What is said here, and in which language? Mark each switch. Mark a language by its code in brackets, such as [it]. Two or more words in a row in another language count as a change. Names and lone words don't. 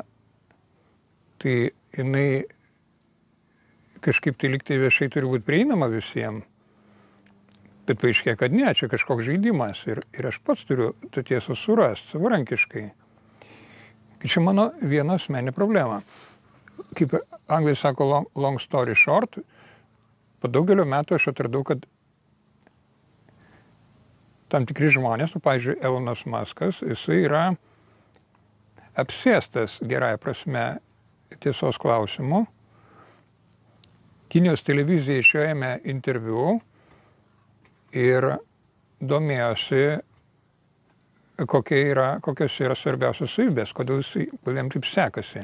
[lt] Tai jinai kažkaip tai liktai viešai turi būti prieinama visiems. Bet paaiškėjo, kad ne, čia kažkoks žaidimas ir aš pats turiu tą tiesą surasti savarankiškai. Čia mano viena asmeninė problema. Kaip anglai sako [en] long story short, [lt] po daugelio metų aš atradau, kad tam tikri žmonės, pavyzdžiui, Elonas Muskas, jisai yra apsėstas gerąja prasme tiesos klausimu. Kinijos televizija iš jo ėmė interviu ir domėjosi, kokios yra svarbiausios savybės, kodėl jam taip sekasi.